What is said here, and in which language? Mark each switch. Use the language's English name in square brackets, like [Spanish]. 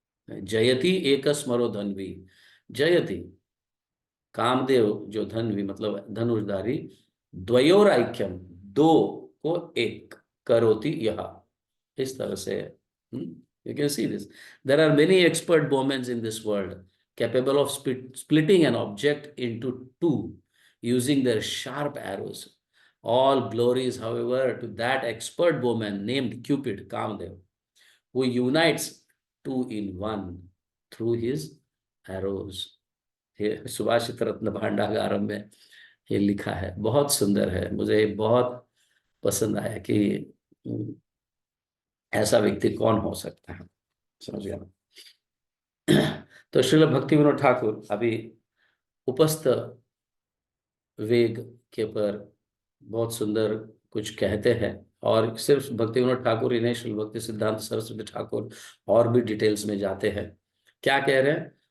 [Sanskrit] जयति एक स्मरो धन्वी, [Hindi] जयति, कामदेव जो धन्वी मतलब धनुर्धारी, द्वयोर ऐक्यम, दो को एक, करोति यह, इस तरह से। [English] You can see this, there are many expert bowmen in this world capable of splitting an object into two using their sharp arrows. All glories, however, to that expert bowman named Cupid, Kamdev, who unites two in one through his arrows. [Hindi] ये सुभाषित रत्न भांडागारम में ये लिखा है, बहुत सुंदर है, मुझे ये बहुत पसंद आया कि ऐसा व्यक्ति कौन हो सकता है, समझ गया ना। तो श्रील भक्ति विनोद ठाकुर अभी उपस्थ वेग के पर बहुत सुंदर कुछ कहते हैं, और सिर्फ भक्ति विनोद ठाकुर ही नहीं, श्रील भक्ति सिद्धांत सरस्वती ठाकुर और भी डिटेल्स में जाते हैं। क्या कह रहे हैं?